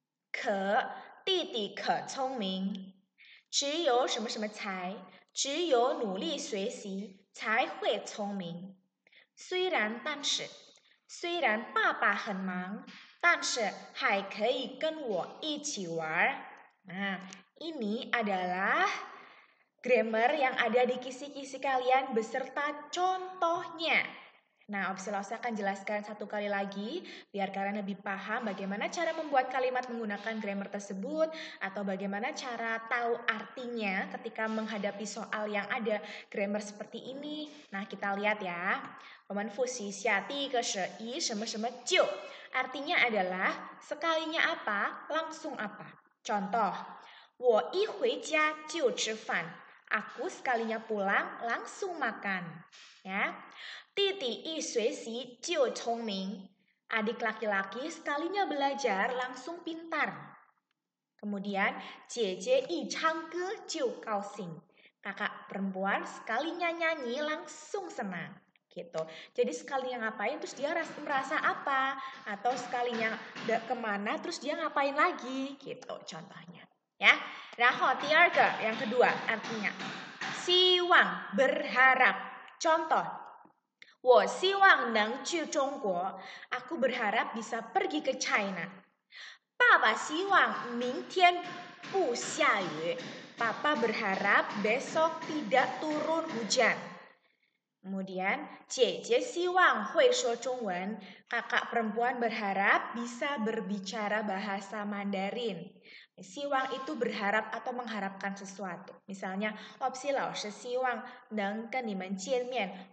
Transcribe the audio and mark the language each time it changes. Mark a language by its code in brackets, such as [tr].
[zh] 可，弟弟可聪明。只有什么什么才，只有努力学习才会聪明。虽然但是，虽然爸爸很忙，但是还可以跟我一起玩。 [id] Nah, ini adalah grammar yang ada di kisi-kisi kalian beserta contohnya. Nah, Opsi Lausha akan jelaskan satu kali lagi biar kalian lebih paham bagaimana cara membuat kalimat menggunakan grammar tersebut atau bagaimana cara tahu artinya ketika menghadapi soal yang ada grammar seperti ini. Nah, kita lihat ya. Fusi Xiati ke Shi [zh] 什么什么就 [id] artinya adalah sekalinya apa, langsung apa. Contoh, [zh] 我一回家就吃饭. [id] Aku sekalinya pulang langsung makan. [zh] Ya. 弟弟一学习就聪明. [id] Adik laki-laki sekalinya belajar langsung pintar. Kemudian, [zh] 姐姐一唱歌就高兴. [id] Kakak perempuan sekalinya nyanyi langsung senang. Gitu. Jadi sekalinya ngapain terus dia merasa apa, atau sekalinya kemana terus dia ngapain lagi, gitu contohnya. Ya. [zh] 然后第二个 [id] yang kedua artinya 希望 berharap. Contoh, [zh] 我希望能去中国. [id] Aku berharap bisa pergi ke China. [zh] 爸爸希望明天不下雨. [id] Papa berharap besok tidak turun hujan. Kemudian, [zh] 姐姐希望会说中文. [id] Kakak perempuan berharap bisa berbicara bahasa Mandarin. Siwang itu berharap atau mengharapkan sesuatu. Misalnya, Opsi Lausha siwang neng [zh] 跟你们见面.